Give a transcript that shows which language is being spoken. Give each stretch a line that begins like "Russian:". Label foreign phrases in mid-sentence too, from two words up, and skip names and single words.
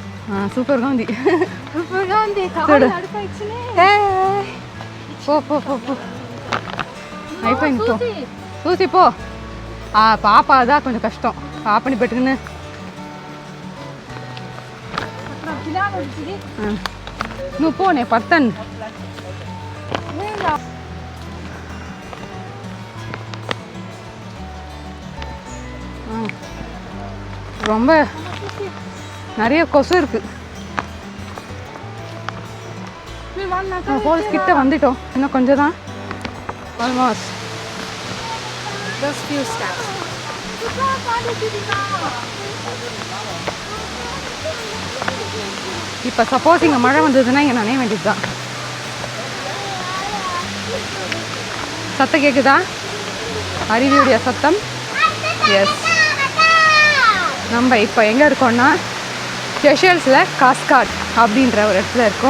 Tamil: சூப்பர் காந்தி.
English: Super Gandhi. Sudu. Hey.
Tamil: போ போ போ போ
Telugu: అయిపోయి పో చూసి పో. పాప అదా కొంచెం కష్టం పాపని పెట్టుకుని. నువ్వు పో నేను పడతాను.
Tamil: ரொம்ப நிறைய கொசு இருக்கு. ஃபால்ஸ் கிட்ட வந்துட்டோம், இன்னும் கொஞ்சம் தான். ஆல்மோஸ்ட்
English: Just few steps.
Tamil: இப்போ சப்போஸ் இங்கே மழை வந்ததுன்னா இங்கே நனைய வேண்டியது தான். சத்தம் கேட்குதா? அருவியுடைய சத்தம். எஸ், நம்ம இப்போ எங்கே இருக்கோம்னா செஷல்ஸில் காஸ்காட் அப்படின்ற ஒரு இடத்துல இருக்கோம்.